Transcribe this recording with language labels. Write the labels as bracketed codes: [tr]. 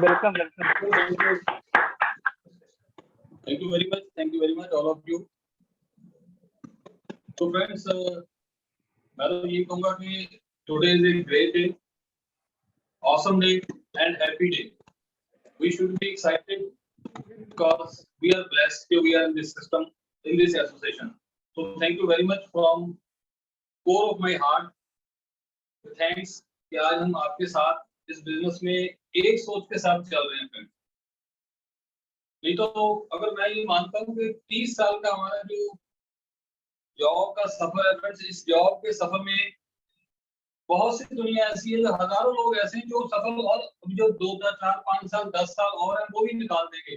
[en] Welcome welcome. Thank you very much all of you. तो friends [hi] मैं तो ये कहूंगा कि [en] Today is a great day, awesome day and happy day. We should be excited because we are blessed that we are in this system, in this association. So thank you very much from core of my heart. [hi] Thanks कि आज हम आपके साथ इस business में एक सोच के साथ चल रहे हैं फ्रेंड्स। नहीं तो अगर मैं ये मानता हूँ कि 30 साल का हमारा जो जॉब का सफर है फ्रेंड्स, इस जॉब के सफर में बहुत सी दुनिया ऐसी है, जो हजारों लोग ऐसे हैं जो सफल, और जो 2-4-5 साल 10 साल और हैं वो भी निकाल देंगे।